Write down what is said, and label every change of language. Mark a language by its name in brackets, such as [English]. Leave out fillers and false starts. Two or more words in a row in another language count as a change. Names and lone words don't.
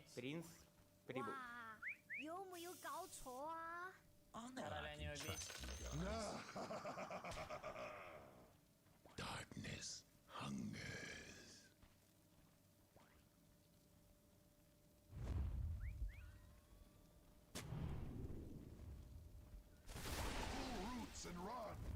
[Russian] Принц прибыл. [Chinese] 哇，有没有搞错啊？ [Russian] Короля не убить. [English] Darkness hungers. Pull roots and run.